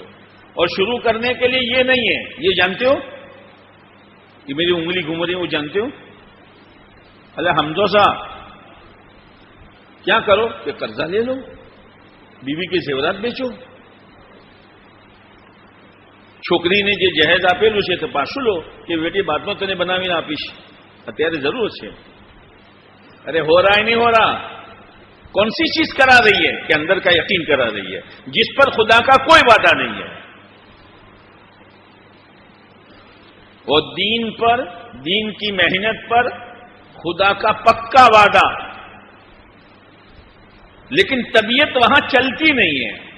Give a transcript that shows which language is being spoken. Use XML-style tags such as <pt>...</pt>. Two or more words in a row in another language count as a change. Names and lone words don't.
<ur>اور شروع کرنے کے لیے یہ نہیں ہے، یہ جانتے ہو کہ میری انگلی گھوم رہی ہے، وہ جانتے ہو؟ اللہ حمزہ صاحب کیا کرو کہ قرضہ لے لو، بیوی کے زیورات بیچو. چھوکری نے جو جہیز</ur> <gu>આપેલું છે તો પાછું લો કે બેટી બાદમાં તને બનાવીને આપીશ, અત્યારે જરૂર છે.</gu> <ur>ارے ہو رہا ہے نہیں ہو رہا؟ کون سی چیز کرا رہی ہے کہ اندر کا یقین کرا رہی ہے جس پر خدا کا کوئی وعدہ نہیں ہے. اور دین پر، دین کی محنت پر خدا کا پکا وعدہ، لیکن طبیعت وہاں چلتی نہیں ہے.</ur>